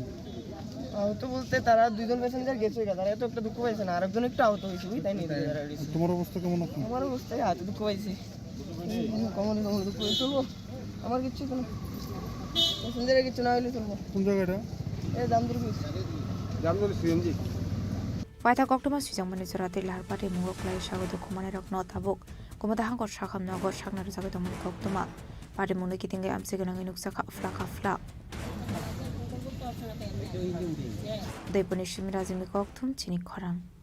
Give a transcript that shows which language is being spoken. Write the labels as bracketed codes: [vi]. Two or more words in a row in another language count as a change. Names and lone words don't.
[bn] আহত বলতে তারা দুজন প্যাসেঞ্জার গেছে তারা এত একটা দুঃখ পাইছে না আরেকজন একটু আহত হয়েছে তাই নিয়ে তোমার অবস্থা কেমন আছে আমার অবস্থায় হাতে দুঃখ পাইছে কমন দুঃখ চলবো আমার কিচ্ছু কোনো প্যাসেঞ্জারের কিছু না হইলে চলবো কোন জায়গাটা এই দামদুর সিএনজি [trp] paitha koktoma sujangmani jorate lahar patimung klai sago dokuman rokno tabuk gumata hangor sakham nogo saknar jaga tomani koktoma patimung kitingai amse ganang nuksa kha fla Udaipur Shimi Rajimi Kokthum Chini Khorang